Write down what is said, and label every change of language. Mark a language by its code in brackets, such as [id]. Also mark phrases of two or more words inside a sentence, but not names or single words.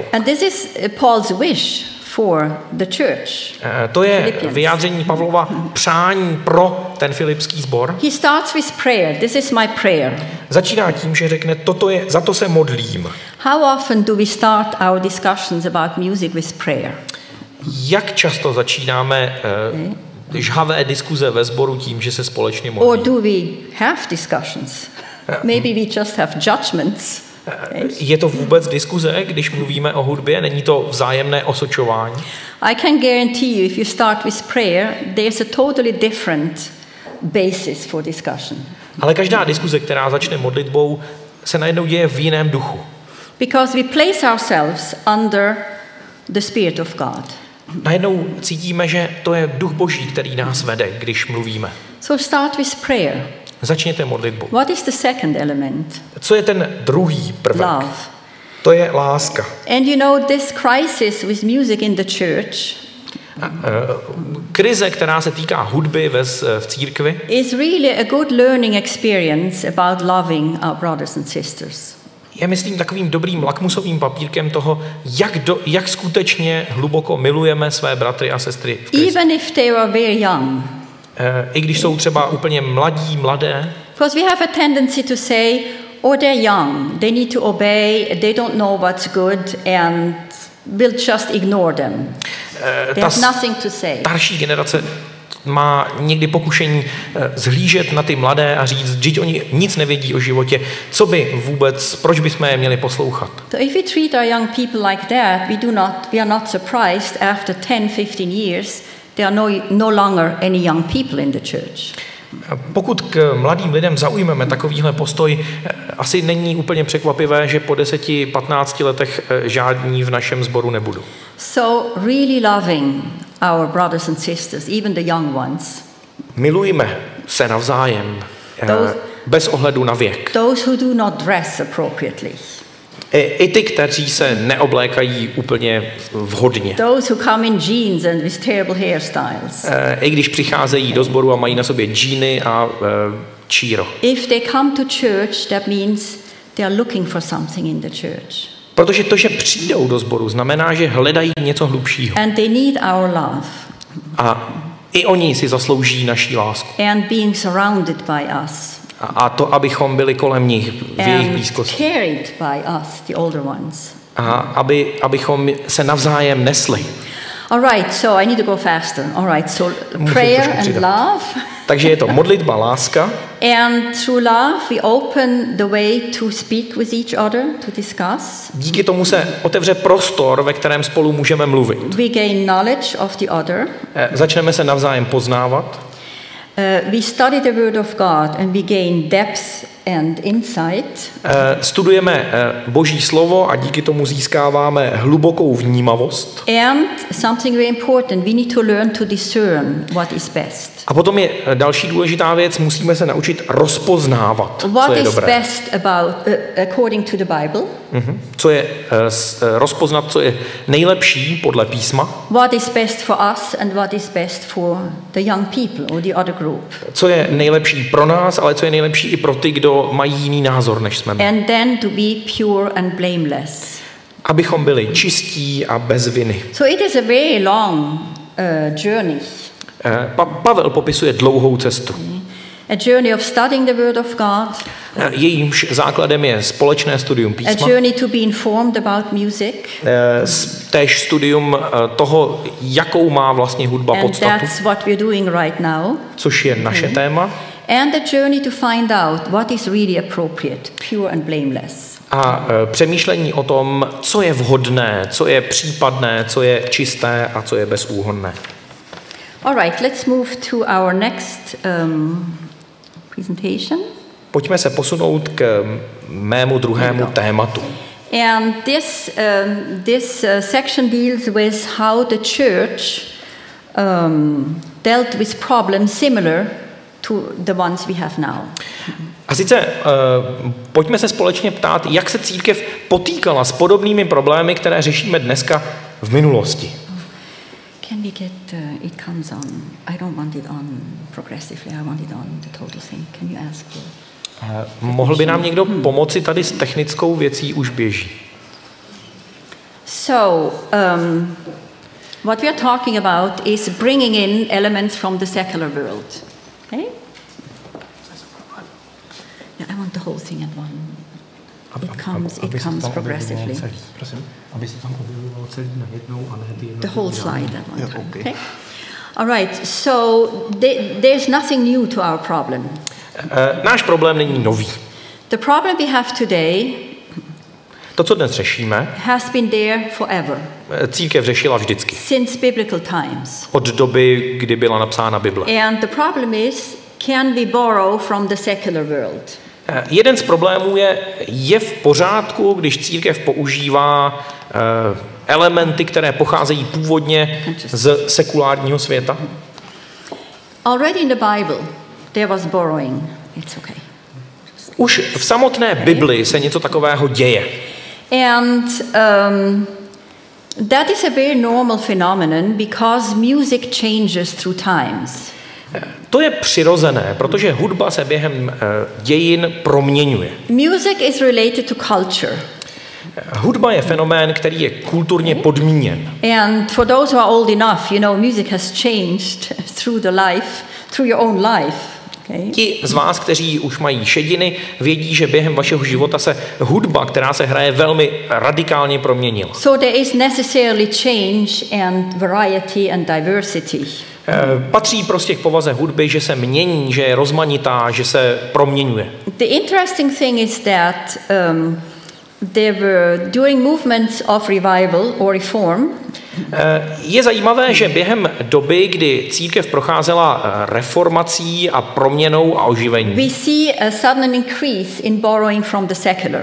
[en] And this is Paul's wish for the church. [cs] To je vyjádření Pavlova přání pro ten filipský sbor. [en] He starts with prayer. This is my prayer. [cs] Začíná tím, že řekne, za to se modlím. [en] How often do we start our discussions about music with prayer? [cs] Jak často začínáme žhavé diskuze ve sboru tím, že se společně modlíme? [en] Or do we have discussions? Maybe we just have judgments. [cs] Je to vůbec diskuze, když mluvíme o hudbě? Není to vzájemné osočování? [en] I can guarantee you, if you start with prayer, there's a totally different basis for discussion. [cs] Ale každá diskuze, která začne modlitbou, se najednou děje v jiném duchu. [en] Because we place ourselves under the Spirit of God. [cs] Najednou cítíme, že to je duch Boží, který nás vede, když mluvíme. [en] So start with prayer. [cs] Začněte modlitbou. [en] What is the second element? [cs] Co je ten druhý prvek? [en] Love. [cs] To je láska. [en] And you know, this crisis with music in the church [cs] krize, která se týká hudby v církvi, [en] is really a good learning experience about loving our brothers and sisters. [cs] Je, myslím, takovým dobrým lakmusovým papírkem toho, jak skutečně hluboko milujeme své bratry a sestry v Kristu. [en] Even if they are very young. [cs] I když jsou třeba úplně mladé. [en] Because we have a tendency to say, oh, they're young, they need to obey, they don't know what's good, and we'll just ignore them. They have nothing to say. [cs] Starší generace má někdy pokušení zhlížet na ty mladé a říct, že oni nic nevědí o životě, proč bychom je měli poslouchat. [en] So if we treat our young people like that, we are not surprised after 10-15 years there are no longer any young people in the church. [cs] Pokud k mladým lidem zaujmeme takovýhle postoj, asi není úplně překvapivé, že po 10-15 letech žádní v našem sboru nebudou. [en] So really loving our brothers and sisters, even the young ones. [cs] Milujme se navzájem, bez ohledu na věk. [en] Those who do not dress appropriately. [cs] I ty, kteří se neoblékají úplně vhodně. [en] Those who come in jeans and with terrible hairstyles. [cs] I když přicházejí do sboru a mají na sobě džíny a číro. [en] If they come to church, that means they are looking for something in the church. [cs] Protože to, že přijdou do sboru, znamená, že hledají něco hlubšího. [en] And they need our love. [cs] A i oni si zaslouží naší lásku. [en] And being surrounded by us. [cs] A to, abychom byli kolem nich, v jejich blízkosti. [en] Carried by us, the older ones. [cs] A abychom se navzájem nesli. [en] All right, so I need to go faster. All right, so prayer and love. [cs] Takže je to modlitba, láska. [en] And through love we open the way to speak with each other, to discuss. [cs] Díky tomu se otevře prostor, ve kterém spolu můžeme mluvit. [en] We gain knowledge of the other. [cs] Začneme se navzájem poznávat. [en] We study the Word of God and we gain depth and insight. [cs] Studujeme Boží slovo a díky tomu získáváme hlubokou vnímavost. [en] And something very important, we need to learn to discern what is best. [cs] A potom je další důležitá věc, musíme se naučit rozpoznávat, co je dobré. [en] What is best about, according to the Bible? [cs] Co je rozpoznat, co je nejlepší podle písma. [en] What is best for us and what is best for the young people or the other group. [cs] Co je nejlepší pro nás, ale co je nejlepší i pro ty, kdo mají jiný názor než jsme my. [en] And then to be pure and blameless. [cs] Abychom byli čistí a bez viny. [en] So it is a very long journey. [cs] Pavel popisuje dlouhou cestu. [en] A journey of studying the Word of God. [cs] Jejímž základem je společné studium písma. [en] A journey to be informed about music. [cs] Též studium toho, jakou má vlastně hudba podstatu. [en] And that's what we're doing right now. [cs] Což je naše téma. [en] And the journey to find out what is really appropriate, pure and blameless. [cs] A přemýšlení o tom, co je vhodné, co je případné, co je čisté a co je bezúhonné. [en] All right, let's move to our next presentation. [cs] Pojďme se posunout k mému druhému tématu. [en] And this section deals with how the church dealt with problems similar to the ones we have now. [cs] A sice pojďme se společně ptát, jak se církev potýkala s podobnými problémy, které řešíme dneska v minulosti. [en] Can we get it comes on? I don't want it on progressively. I want it on the total thing. Can you ask for? [cs] Mohl by nám někdo pomoci tady s technickou věcí, už běží. [en] So, what we are talking about is bringing in elements from the secular world. Okay? Yeah, I want the whole thing at one. It comes progressively. [cs] Prosím, aby se tam objevilo celý najednou a ne [en] the whole slide at one time. Okay. All right. So there's nothing new to our problem. [cs] Náš problém není nový. [en] The problem we have today, [cs] to, co dnes řešíme, [en] has been there forever. [cs] Církev řešila vždycky. [en] Since biblical times. [cs] Od doby, kdy byla napsána Bible. [en] And the problem is, can we borrow from the secular world? [cs] Jeden z problémů je v pořádku, když církev používá elementy, které pocházejí původně z sekulárního světa? [en] Already in the Bible there was borrowing. It's okay. [cs] Už v samotné Bibli se něco takového děje. [en] And that is a very normal phenomenon because music changes through times. [cs] To je přirozené, protože hudba se během dějin proměňuje. [en] Music is related to culture. [cs] Hudba je fenomén, který je kulturně podmíněn. [en] And for those who are old enough, you know, music has changed through your own life. Okay? [cs] Ti z vás, kteří už mají šediny, vědí, že během vašeho života se hudba, která se hraje, velmi radikálně proměnila. [en] So there is necessarily change and variety and diversity. [cs] Patří prostě k povaze hudby, že se mění, že je rozmanitá, že se proměňuje. [en] The interesting thing is that there were during movements of revival or reform. [cs] Je zajímavé, že během doby, kdy církev procházela reformací a proměnou a oživením, [en] we see a sudden increase in borrowing from the secular.